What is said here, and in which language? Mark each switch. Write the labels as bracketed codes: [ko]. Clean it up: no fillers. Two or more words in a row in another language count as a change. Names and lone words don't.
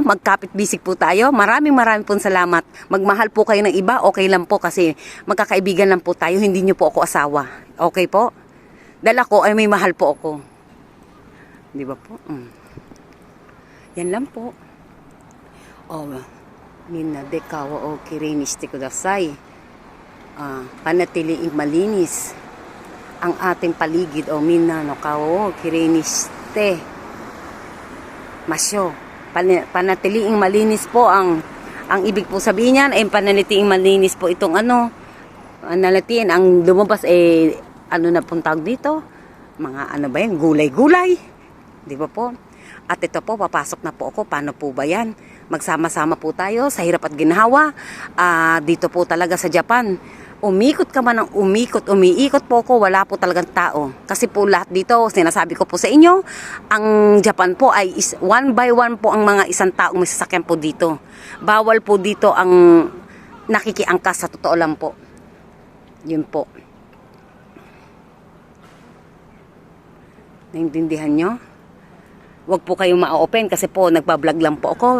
[tl] Magkapit-bisig po tayo. Maraming pong salamat. Magmahal po kayo ng iba. Okay lang po kasi magkakaibigan lang po tayo. Hindi nyo po ako asawa. Okay po? Dahil ako ay may mahal po ako. Di ba po? Yan lang po. [ja] みんなで川をきれいにしてください. [tl] Panatiliing malinis ang ating paligid. [ja] みんなの川をきれいにしてましょ. [tl] Panatiliing malinis po ang ibig po sabihin niyan ay panatiliing malinis po itong nalatiin ang lumabas na pong tawag dito, mga ba yan, gulay-gulay, di ba po? At ito po, papasok na po ako. Paano po ba yan? Magsama-sama po tayo sa hirap at ginhawa. Dito po talaga sa Japan, umikot ka man ng umiikot po ako, wala po talagang tao. Kasi po lahat dito, sinasabi ko po sa inyo, ang Japan po ay [en] one by one [tl] po ang mga isang taong may sasakyan po dito. Bawal po dito ang nakikiangkas, sa totoo lang po. Yun po. Naintindihan nyo? Huwag po kayong ma-open kasi po, nagbablog lang po ako.